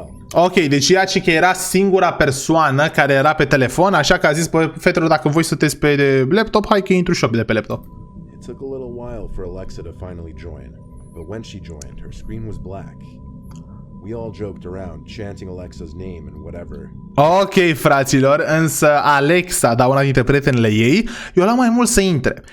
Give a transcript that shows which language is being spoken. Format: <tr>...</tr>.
<ro>Ok, deci ea că era singura persoană care era pe telefon, așa că a zis, bă, fetelor, dacă voi sunteți pe laptop, hai că intru și eu de pe laptop.</ro> <en>It took a little while for Alexa to finally join, but when she joined, her screen was black. We all joked around, chanting Alexa's name and whatever.</en> <ro>Ok, fraților, însă Alexa, da, una dintre prietenele ei, eu la mai mult să intre.</ro>